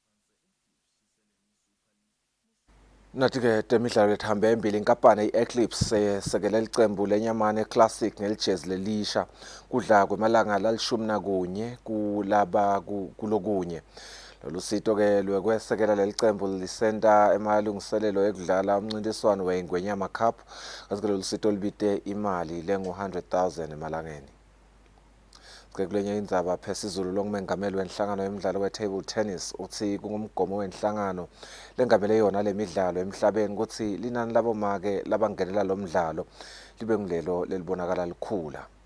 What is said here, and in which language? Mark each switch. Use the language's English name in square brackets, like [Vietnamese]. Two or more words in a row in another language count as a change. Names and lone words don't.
[Swati] Nathi-ke temidlalo lethambe embili inkampani i-Eclipse yesekela licembu lenyamane classic nelijezi lelisha kudla kwemalanga lalishumi kulokunye. Lolu sito-ke lwekwesekela lelicembu lisenta emalungiselelo ekudlala umncintiswano weNgwenyama Cup, kanti-ke lolu sito libite imali lengu-100,000 emalangeni. Kulenye indzaba phezulu longumengameli wenhlangano yemidlalo we- [English] table tennis [Swati] uthi kungumgomo wenhlangano lengamele yona lemidlalo emhlabeni ukuthi linani labomake labangenela lo mdlalo libe ngulelo lelibonakala likhula.